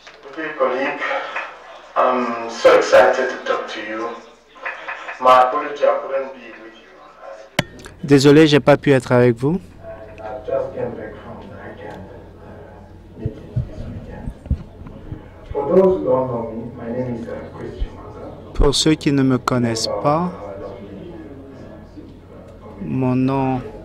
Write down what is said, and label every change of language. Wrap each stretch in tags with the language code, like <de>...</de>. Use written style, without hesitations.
<en>Okay, colleague, I'm so excited to talk to you. My apology, I couldn't be with you.</en> <fr>Désolé, j'ai pas pu être avec vous.</fr> <en>I just came back from the weekend meeting this weekend. For those who don't know me, my name is Christian Manga.</en> <fr>Pour ceux qui ne me connaissent pas, mon nom</fr>